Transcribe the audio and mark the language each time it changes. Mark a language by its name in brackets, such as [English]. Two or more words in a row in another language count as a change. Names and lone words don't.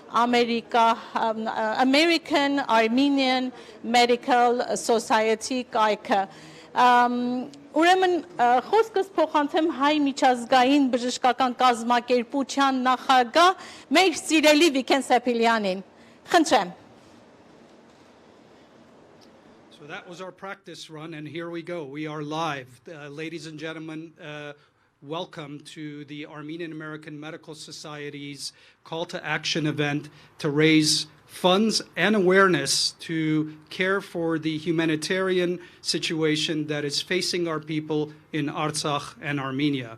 [Armenian] American Armenian Medical Society կայքը։ Ուրեմն խոսքս փոխանցեմ հայ միջազգային բժշկական կազմակերպության նախագահ մեր սիրելի Վիգեն Սեփիլյանին։ Խնդրեմ։ [English] So that was our practice run, and here we go. We are live. Ladies and gentlemen, welcome to the Armenian American Medical Society's call to action event to raise funds and awareness to care for the humanitarian situation that is facing our people in Artsakh and Armenia.